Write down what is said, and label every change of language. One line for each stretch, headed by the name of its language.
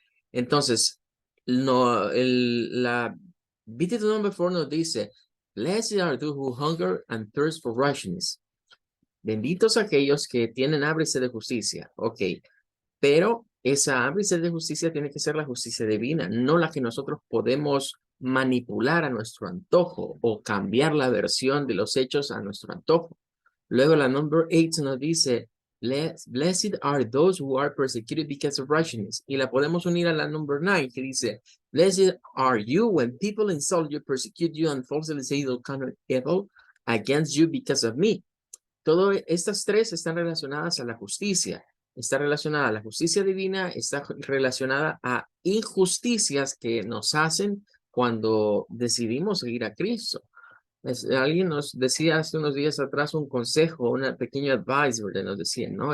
Spanish: Entonces, no, la
English: Beatitude number 4
Spanish: nos dice,
English: blessed are those who hunger and thirst for righteousness.
Spanish: Benditos aquellos que tienen hambre y sed de justicia. Ok, pero esa hambre y sed de justicia tiene que ser la justicia divina, no la que nosotros podemos manipular a nuestro antojo o cambiar la versión de los hechos a nuestro antojo. Luego la
English: number 8
Spanish: nos dice,
English: blessed are those who are persecuted because of righteousness.
Spanish: Y la podemos unir a la
English: number 9
Spanish: que dice,
English: blessed are you when people insult you, persecute you, and falsely say all kind of evil against you because of me.
Spanish: Todas estas tres están relacionadas a la justicia. Está relacionada a la justicia divina, está relacionada a injusticias que nos hacen cuando decidimos seguir a Cristo. Alguien nos decía hace unos días atrás un consejo, una pequeña advice, ¿verdad? Nos decían, ¿no?